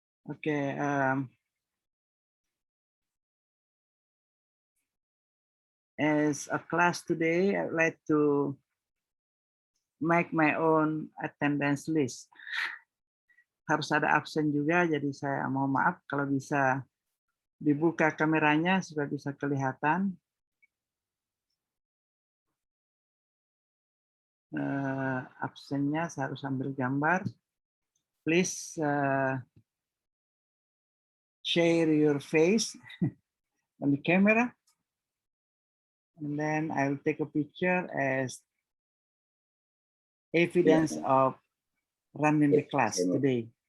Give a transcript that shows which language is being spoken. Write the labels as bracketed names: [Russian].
[English] Okay. As a class today, I'd like to make my own attendance list. [Indonesian] Harus ada absen juga, jadi saya mohon maaf kalau bisa dibuka kameranya supaya bisa kelihatan. Absennya saya harus ambil gambar. [English] Please share your face on the camera, and then I'll take a picture as evidence of running the class today.